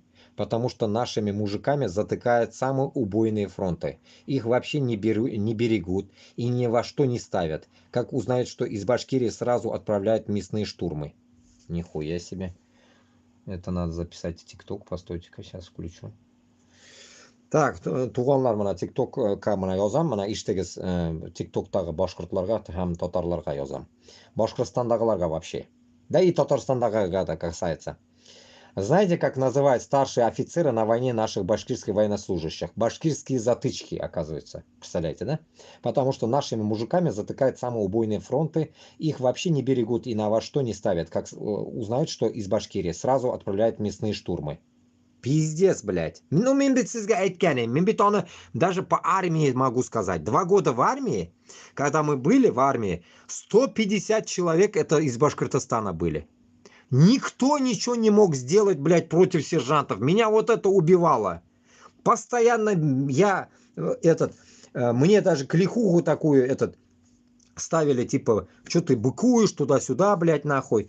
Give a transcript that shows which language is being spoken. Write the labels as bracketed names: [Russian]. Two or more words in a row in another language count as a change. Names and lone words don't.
[Russian] Потому что нашими мужиками затыкают самые убойные фронты. Их вообще не берегут и ни во что не ставят. Как узнают, что из Башкирии сразу отправляют мясные штурмы. Нихуя себе. Это надо записать в ТикТок. Постойте-ка, сейчас включу. Так, [Bashkir] туғанлар мына ТикТокка мына язам, мына иштегіз ТикТоктағы башқұртларға һәм татарларға язам. Башқұртстандағыларға вообще. [Russian] Да и Татарстандағыға да касается. Знаете, как называют старшие офицеры на войне наших башкирских военнослужащих? Башкирские затычки, оказывается. Представляете, да? Потому что нашими мужиками затыкают самые убойные фронты, их вообще не берегут и на во что не ставят. Как узнают, что из Башкирии сразу отправляют мясные штурмы. Пиздец, блядь. Ну, [Bashkir] мен бит сізге айтқаным. Мен бит оны [Russian] даже по армии могу сказать. 2 года в армии, когда мы были в армии, 150 человек это из Башкортостана были. Никто ничего не мог сделать, блядь, против сержантов. Меня вот это убивало. Постоянно я, мне даже клихуху такую, ставили, типа, что ты быкуешь туда-сюда, блядь, нахуй.